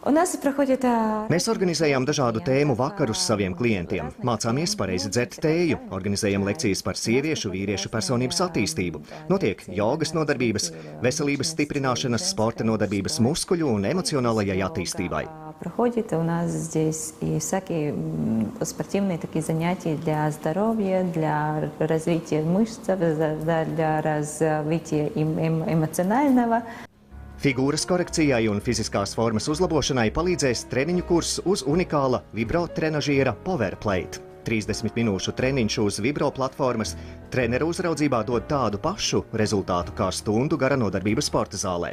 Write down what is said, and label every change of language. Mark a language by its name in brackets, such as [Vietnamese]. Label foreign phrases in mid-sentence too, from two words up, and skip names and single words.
[Latvian] Mēs organizējām dažādu tēmu vakarus saviem klientiem, mācāmies pareizi dzert tēju, organizējam lekcijas par sieviešu, vīriešu personības attīstību, notiek jogas nodarbības, veselības stiprināšanas, sporta nodarbības muskuļu un emocionālajai attīstībai. [Russian] Проходит у нас здесь и всякие спортивные такие занятия для здоровья, для развития мышц, для развития эмоционального. [Latvian] Figūras korekcijai un fiziskās formas uzlabošanai palīdzēs treniņu kurs uz unikāla vibrotrenažiera Powerplate. 30 minūšu treniņš uz vibro platformas treneru uzraudzībā dod tādu pašu rezultātu kā stundu gara nodarbība sporta zālē.